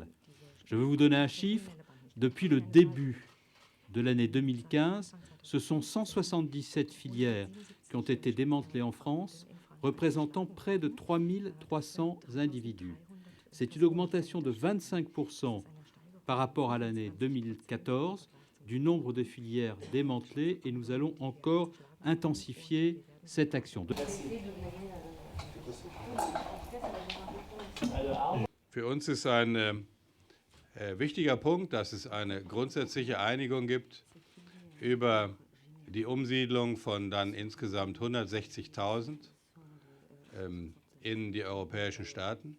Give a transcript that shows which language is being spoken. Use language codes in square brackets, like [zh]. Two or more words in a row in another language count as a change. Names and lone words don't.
[fr] Je vais vous donner un chiffre. Depuis le début de l'année 2015, ce sont 177 filières qui ont été démantelées en France, représentant près de 3300 individus. C'est une augmentation de 25% par rapport à l'année 2014 du nombre de filières démantelées et nous allons encore intensifier cette action. [de] Für uns ist ein wichtiger Punkt, dass es eine grundsätzliche Einigung gibt über die Umsiedlung von dann insgesamt 160.000 in die europäischen Staaten.